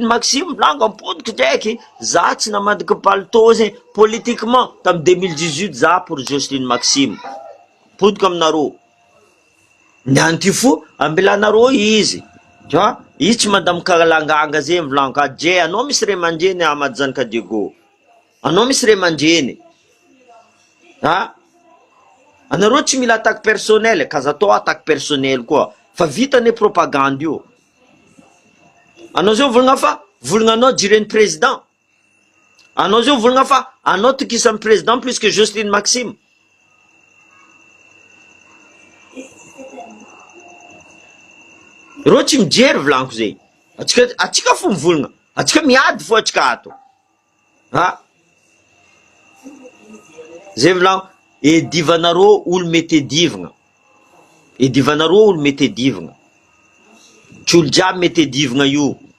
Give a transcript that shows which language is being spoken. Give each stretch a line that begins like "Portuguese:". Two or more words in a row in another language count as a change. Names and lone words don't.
Malagasy: Maxime volagno ampodiko ndraiky za tsy namadika palitô zegny politiquement tamy 2018 za pour Jocelyne Maxime podiko aminareo niany ty fo ambelanareo izy izy tsy madame Kalanganga zay volagno ka je anao misy ray aman-dreny Amady Zanikadiego anao misy ray aman-dreny anareo tsy mila
French: attaque personnel
Malagasy: kaza atao
French: attaque personnel
Malagasy: koa fa vitane propagande io anao zao volagna fa volagnanao jireny président anao zao volagna fa anao tokisan'ny président
French: plus que
Malagasy: Jocelyne Maxime reo tsy mijery volaniko zay atsika fo mivolagna atsika miady fo atsika ato zay volagno edivanareo olo mety edivagna tsy olo jiaby mety edivagna io